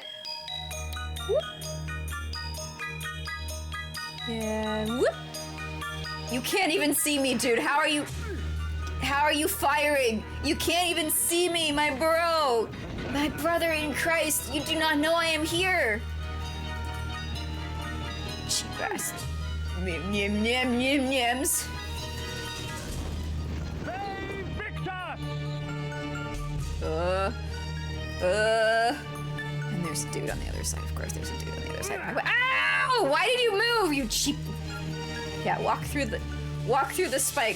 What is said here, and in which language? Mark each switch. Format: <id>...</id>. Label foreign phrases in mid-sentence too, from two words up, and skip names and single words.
<en>Whoop. Yeah, whoop. You can't even see me, dude. How are you firing? You can't even see me, my bro. My brother in Christ, you do not know I am here. Cheap ass. Nym, nym, nym, nym, nyms. And there's a dude on the other side. Of course, there's a dude on the other side. Ow! Why did you move, you cheap? Yeah, walk through the spikes.</en>